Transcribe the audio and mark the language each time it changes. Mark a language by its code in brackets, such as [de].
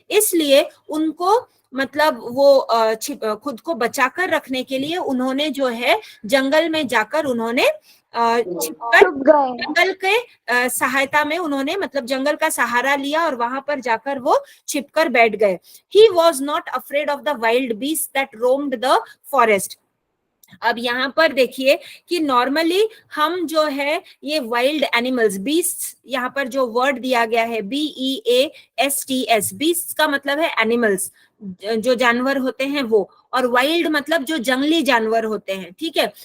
[hi] इसलिए उनको मतलब वो खुद को बचाकर रखने के लिए उन्होंने जो है जंगल में जाकर उन्होंने जंगल के सहायता में उन्होंने मतलब जंगल का सहारा लिया और वहां पर जाकर वो छिपकर बैठ गए। [en] He was not afraid of the wild beasts that roamed the forest. [hi] अब यहाँ पर देखिए कि नॉर्मली हम जो है ये वाइल्ड एनिमल्स, बीस्ट्स, यहाँ पर जो वर्ड दिया गया है BEASTS, बीस्ट्स का मतलब है एनिमल्स, जो जानवर होते हैं वो, और वाइल्ड मतलब जो जंगली जानवर होते हैं, ठीक है।